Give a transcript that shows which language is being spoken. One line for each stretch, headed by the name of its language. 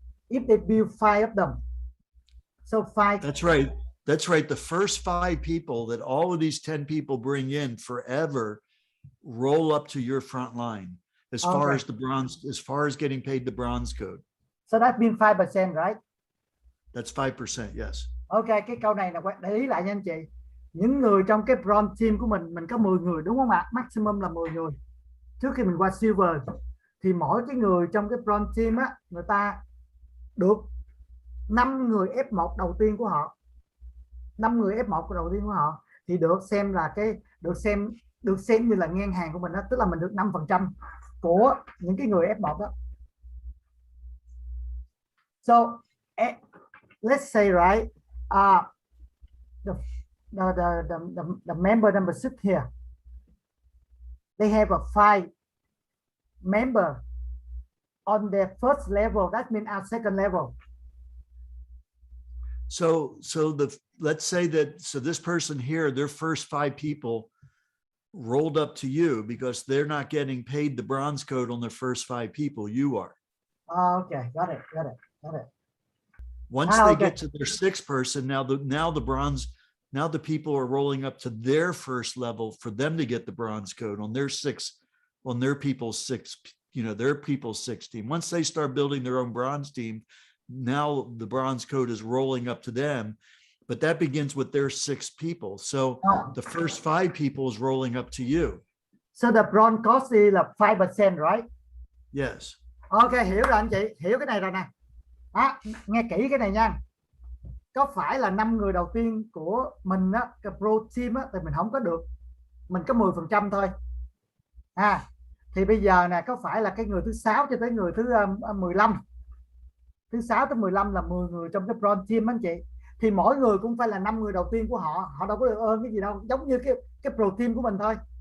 English: If they build 5 of them, so 5. That's right. That's right. The first 5 people that all of these 10 people bring in forever roll up to your front line as far as the bronze, as far as getting paid the bronze code. So that means 5%, right? That's 5%, yes.
Vietnamese: Okay, cái câu này là để ý lại nha anh chị. Những người trong cái bronze team của mình có 10 người đúng không ạ? Maximum là 10 người. Trước khi mình qua silver thì mỗi cái người trong cái bronze team á, người ta được 5 người F1 đầu tiên của họ. 5 người F1 đầu tiên của họ thì được xem là được xem như là ngang hàng của mình đó, tức là mình được 5% của những cái người F1 đó.
English: So let's say right, the member number 6 here, they have a 5 member on their first level. That means our second level. So let's say that, so this person here, their first 5 people rolled up to you because they're not getting paid the bronze code on their first 5 people. You are. Okay, got it. Once they okay. get to their 6th person, now the bronze, now the people are rolling up to their first level for them to get the bronze code on their 6, on their people's 6, their people's 6 team. Once they start building their own bronze team, now the bronze code is rolling up to them, but that begins with their 6 people. So the first 5 people is rolling up to you. So the bronze cost is là 5%, right? Yes.
Vietnamese: Ok, hiểu rồi anh chị, hiểu cái này rồi nè. Nghe kỹ cái này nha. Có phải là 5 người đầu tiên của mình á, cái pro team á, thì mình không có được, mình có 10% thôi. Thì bây giờ nè, có phải là cái người thứ 6 cho tới người thứ 15, thứ 6 tới 15 là 10 người trong cái bronze team anh chị, thì mỗi người cũng phải là 5 người đầu tiên của họ, họ đâu có được ơn cái gì đâu, giống như cái pro team của mình thôi.